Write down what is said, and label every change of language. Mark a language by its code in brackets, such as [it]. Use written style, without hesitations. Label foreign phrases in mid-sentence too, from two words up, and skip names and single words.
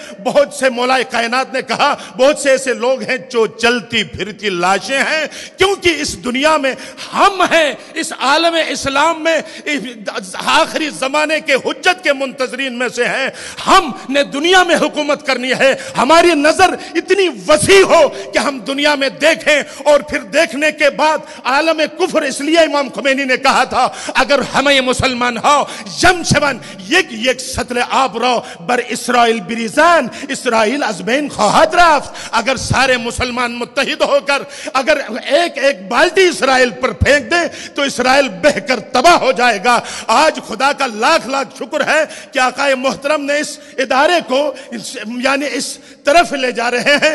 [ur] بہت سے مولائے کائنات نے کہا بہت سے ایسے لوگ ہیں جو چلتی پھرتی لاشیں ہیں، کیونکہ اس دنیا میں ہم ہیں، اس عالم اسلام میں آخری زمانے کے حجت کے منتظرین میں سے ہیں. ہم نے دنیا میں حکومت کرنی ہے. ہماری نظر اتنی وسیع ہو کہ ہم دنیا میں دیکھیں، اور پھر دیکھنے کے بعد عالم کفر. اس لیے امام خمینی نے کہا تھا [fa] اگر ہمیں مسلمان ہو جمشون یک سطل آب رو بر اسرائیل بریزان اسرائیل از بین خواہد رفت. [ur] اگر سارے مسلمان متحد ہو کر اگر ایک بالٹی اسرائیل پر پھینک دیں تو اسرائیل بہہ کر تباہ ہو جائے گا. آج خدا کا لاکھ شکر ہے کہ آقا محترم نے اس ادارے کو یعنی اس طرف لے جا رہے ہیں.